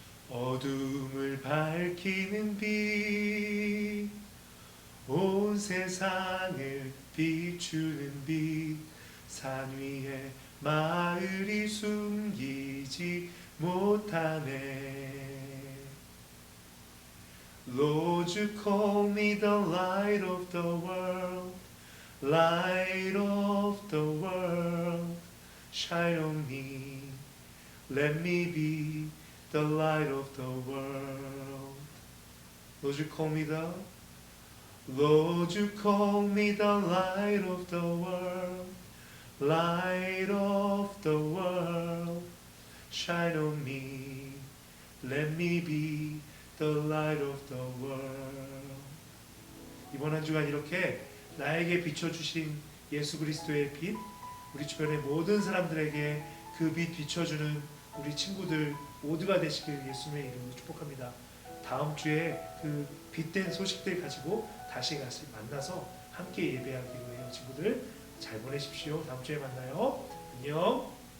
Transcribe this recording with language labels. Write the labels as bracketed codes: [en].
[ko] 어둠을 밝히는 빛, 온 세상을 비추는 빛 산 위에 마을이 숨기지 못하네. [en] Lord, you call me the light of the world, light of the world, shine on me, let me be the light of the world. Lord, you call me the Lord, you call me the light of the world, light of the world, shine on me, let me be the light of the world. [ko] 이번 한 주간 이렇게 나에게 비춰주신 예수 그리스도의 빛, 우리 주변의 모든 사람들에게 그 빛 비춰주는 우리 친구들 모두가 되시길 예수님의 이름으로 축복합니다. 다음 주에 그 빛된 소식들 가지고 다시 만나서 함께 예배하기로 해요. 친구들 잘 보내십시오. 다음 주에 만나요. 안녕.